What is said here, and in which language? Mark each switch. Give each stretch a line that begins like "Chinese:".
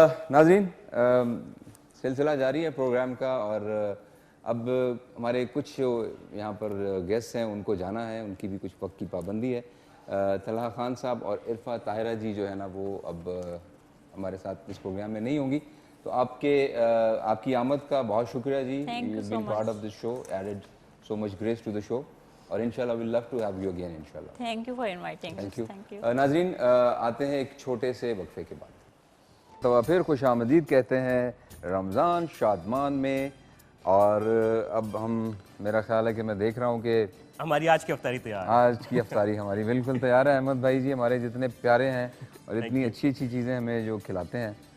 Urdu: ناظرین, سلسلہ جاری ہے پروگرام کا, اور اب ہمارے کچھ یہاں پر گیسٹ ہیں, ان کو جانا ہے, ان کی بھی کچھ وقت کی پابندی ہے. طلحہ خان صاحب اور عرفہ طاہرہ جی جو ہے نا, وہ اب ہمارے ساتھ اس پروگرام میں نہیں ہوں گی. تو آپ کی آمد کا بہت شکریہ جی.
English: You've been part of this show, added so much grace to the show,
Urdu: اور انشاءاللہ
English: we'll love to have you again انشاءاللہ. Thank you for inviting us. Thank you.
Urdu: ناظرین, آتے ہیں ایک چھوٹے سے وقفے کے بعد. تو پھر خوش آمدید کہتے ہیں رمضان شادمان میں. اور اب ہم, میرا خیال ہے کہ میں دیکھ رہا ہوں کہ ہماری آج کی افطاری تیار ہے. آج کی افطاری ہماری بالکل تیار ہے. احمد بھائی جی ہمارے جتنے پیارے ہیں اور اتنی اچھی اچھی چیزیں ہمیں جو کھلاتے ہیں.